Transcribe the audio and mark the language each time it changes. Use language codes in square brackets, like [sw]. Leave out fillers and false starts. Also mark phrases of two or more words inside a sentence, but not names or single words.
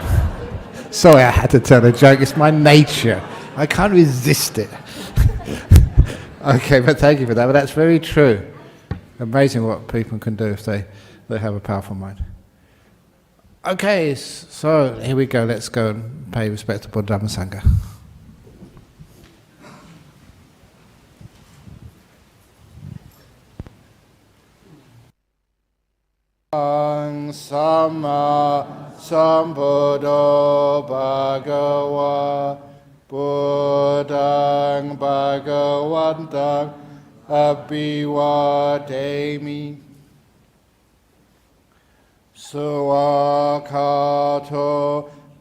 [en] Sorry, I had to tell a joke. It's my nature. I can't resist it. Okay, but thank you for that. But that's very true. Amazing what people can do if they have a powerful mind. Okay, so here we go. Let's go and pay respect to [pi] Buddha Dhamma Sangha. Sama Sambuddho Bhagava Buddhang Bhagavantang Abhivademi Suwakato